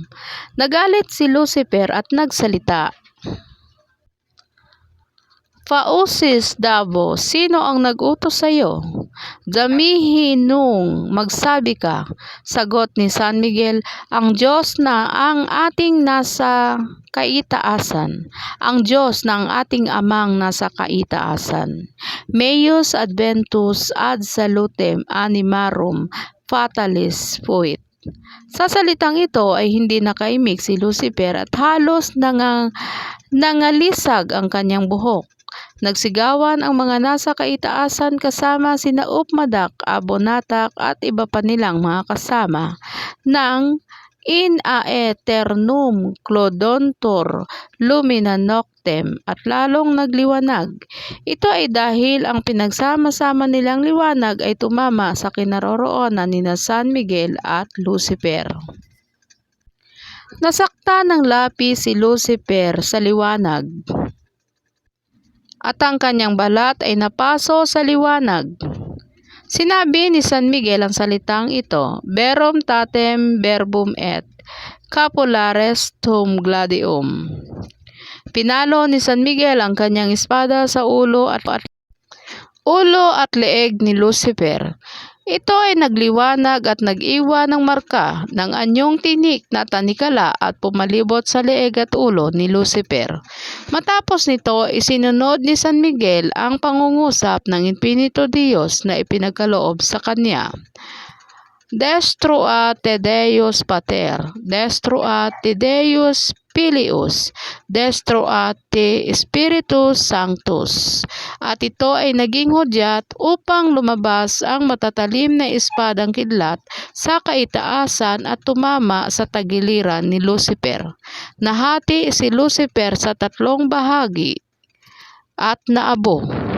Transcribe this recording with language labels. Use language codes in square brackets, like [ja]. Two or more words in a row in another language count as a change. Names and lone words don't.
[tl] Nagalit si Lucifer at nagsalita. Fausis dabo, sino ang nag-utos sa iyo? Damihin nung magsabi ka. Sagot ni San Miguel, ang Diyos na ang ating nasa kaitaasan, ang Diyos na ang ating amang nasa kaitaasan. [la] Meius adventus ad salutem animarum fatalis fuit. [tl] Sa salitang ito ay hindi nakaimik si Lucifer at halos nangalisag ang kanyang buhok. Nagsigawan ang mga nasa kaitaasan kasama sina Upmadak, Abonatak at iba pa nilang mga kasama ng [la] in aeternum clodontor lumina noctem, [tl] at lalong nagliwanag. Ito ay dahil ang pinagsama-sama nilang liwanag ay tumama sa kinaroroonan ni San Miguel at Lucifer. Nasakta ng lapis si Lucifer sa liwanag, at ang kanyang balat ay napaso sa liwanag. Sinabi ni San Miguel ang salitang ito, [la] verum tatem verbum et capulares tum gladium. [tl] Pinalo ni San Miguel ang kanyang espada sa ulo at leeg ni Lucifer. Ito ay nagliwanag at nag-iwan ng marka ng anyong tinik na tanikala at pumalibot sa leeg at ulo ni Lucifer. Matapos nito, isinunod ni San Miguel ang pangungusap ng Infinito Dios na ipinagkaloob sa kanya. [la] Destrua te Deus Pater, destrua te Deus Filius, destrua te Spiritus Sanctus. [tl] At ito ay naging hudyat upang lumabas ang matatalim na espadang kidlat sa kaitaasan at tumama sa tagiliran ni Lucifer. Nahati si Lucifer sa 3 bahagi at naabo.